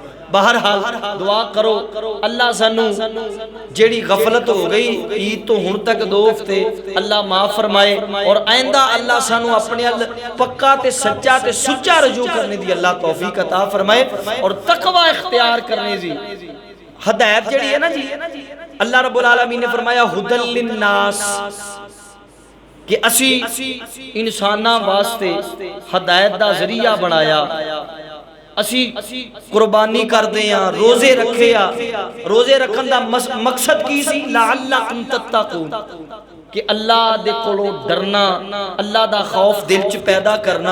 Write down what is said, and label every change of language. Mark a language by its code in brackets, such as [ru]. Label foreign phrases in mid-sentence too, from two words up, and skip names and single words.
[pa] بہرحال دعا کرو اللہ سانوں جیہڑی غفلت ہو گئی عید تو ہن تک 2 ہفتے، اللہ معاف فرمائے، اور آئندہ اللہ سانوں اپنے ال پکا تے سچا تے سچا رجوع کرنے دی اللہ توفیق عطا فرمائے، اور تقویٰ اختیار کرنے دی ہدایت جیہڑی ہے نا جی, [ar] الله رب العالمين [pa] نے فرمایا [ar] هدى للناس, [pa] کہ اسی انساناں واسطے ہدایت دا ذریعہ بنایا. اسی قربانی کرتے ہیں، روزے رکھے آ، روزے رکھن دا مقصد کی سی? [ar] لعلكم تتقون, [pa] کہ اللہ دے کولوں ڈرنا، اللہ دا خوف دل چ پیدا کرنا.